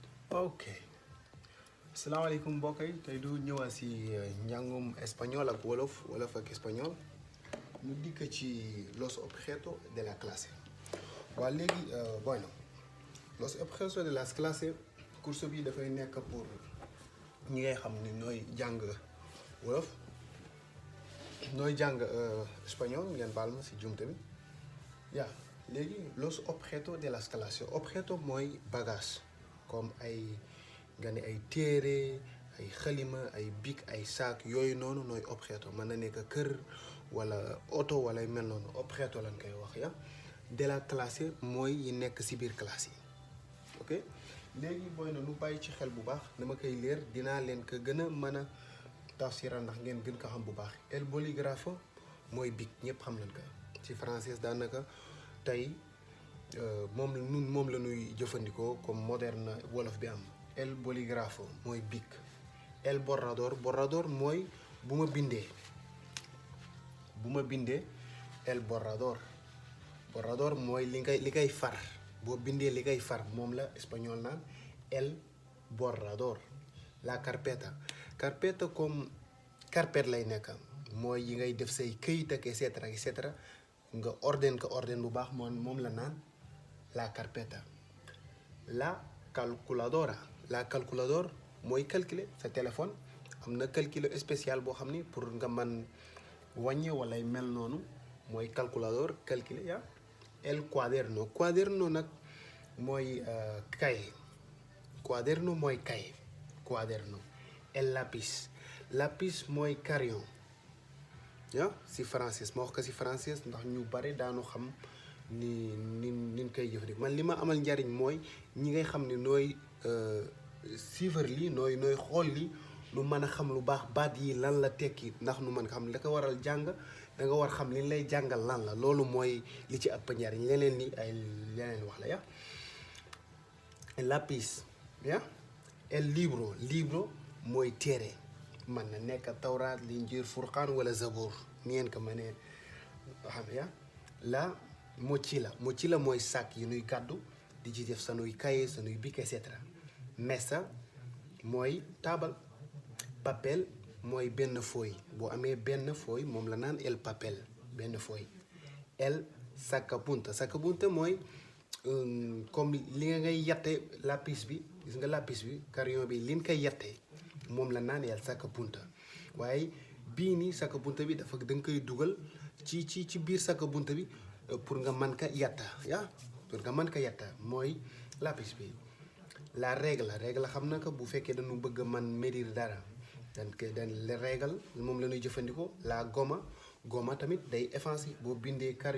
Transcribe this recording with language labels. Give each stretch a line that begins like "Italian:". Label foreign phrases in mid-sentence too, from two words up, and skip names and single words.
Wolof: ok asalaamaaleykum mbokk yi tey du ñëwaat si njàngum espagnol ak wolof ak espagnol ñu dikk ci
Spanish: los objetos de la clase.
Wolof: waa léegi
Spanish: bueno los objetos de la clase
Wolof: course bi dafay nekk pour ñi ngay xam ni nooy jàng wolof nooy jàng espagnol ngeen baal ma si jumte bi yaa léegi
Spanish: los objetos de las clases objeto
Wolof: mooy bagage comme ay nga ne ay téere ay xalima ay bic ay saak yooyu noonu nooy objeto mën na nekk kër wala oto wala mel noonu objeto lañ koy wax ya
French: de la classe
Wolof: mooy yi nekk ci biir classe yi ok léegi booy na nu bàyyi ci xel bu baax dama koy leer dinaa leen ko gën a mën a tafsira ndax ngeen gën ko xam bu baax
Spanish: el bolígrafo
Wolof: mooy bic ñëpp xam nañ ko ci français daanaka tey moom la ñuy jëfandikoo
French: comme moderne
Wolof: wolof bi am
Spanish: el bolígrafo
Wolof: mooy bic
Spanish: el borrador
Wolof: mooy bu ma bindee
Spanish: el borrador
Wolof: mooy li kay far boo bindee li kay far moom la espagnol naan
Spanish: el borrador la carpeta
French: comme carpette
Wolof: lay nekk mooy yi ngay def say këyit ak
Latin: et cetera
Wolof: nga ordine bu baax moom la naan
Spanish: la carpeta. La calculadora
Wolof: mooy calculer sa téléphone am na
French: calcul spécial
Wolof: boo xam ni pour nga man wàññi wala mel noonu mooy calculador calculer ya
Spanish: el cuaderno
Wolof: nag mooy cahier
Spanish: cuaderno el lápiz
Wolof: mooy crayon ya si français ma wax ko si français ndax ñu bare daanu xam ni koy jëfandikoo man li ma amal njariñ mooy ñi ngay xam ne nooy suivre lii nooy xool li nu mën a xam lu baax baat yi lan la tekki ndax nu mën xam la ko waral jàng da nga war xam li lay jàngal lan la loolu mooy li ci ëpp njariñ leneen li ay leneen wax la ya lápiz ya
Spanish: el libro
Wolof: mooy téere mën na nekk tawraat linjiil furqaan wala zabur ngeen ko mënee xam ya
Spanish: la mochila
Wolof: mooy sac yi nuy gàddu di ci def sanuy cahier sanuy bic
Latin: et cetera
Wolof: mesa mooy taabal papel mooy benn feuille boo amee benn feuille moom la naan
Spanish: el papel
Wolof: benn feuille el sacapunta mooy comme li nga ngay yatte lapis bi gis nga lapis bi crayon bi liñ koy yatte moom la naan
Spanish: el sacapunta
Wolof: waaye bii nii sacapunta bi dafa da nga koy dugal ci biir sacapunta bi pour nga mën ko yatta mooy lapis bi
French: la règle
Wolof: xam na ko bu fekkee dañu bëgg a man médire dara dañ règle moom la ñuy jëfandikoo
Spanish: la goma
Wolof: tamit day effacer boo bindee